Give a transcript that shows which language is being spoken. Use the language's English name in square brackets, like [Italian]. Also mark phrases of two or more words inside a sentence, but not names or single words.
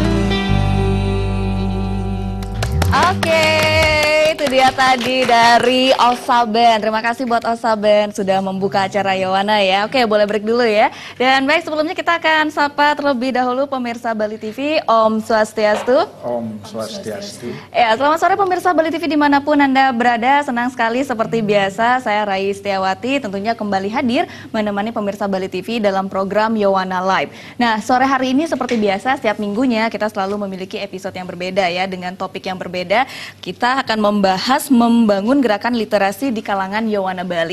[Indonesian] Oke, itu dia tadi dari Osa Band. Terima kasih buat Osa Band sudah membuka acara Yowana ya. Oke, boleh break dulu ya. Dan baik, sebelumnya kita akan sapa terlebih dahulu pemirsa Bali TV. [Balinese] Om Swastiastu. Om Swastiastu. [Indonesian] Ya, selamat sore pemirsa Bali TV dimanapun Anda berada. Senang sekali seperti biasa saya Rai Setiawati tentunya kembali hadir menemani pemirsa Bali TV dalam program Yowana Live. Nah, sore hari ini seperti biasa setiap minggunya kita selalu memiliki episode yang berbeda ya, dengan topik yang berbeda. Kita akan membahas membangun gerakan literasi di kalangan Yowana Bali.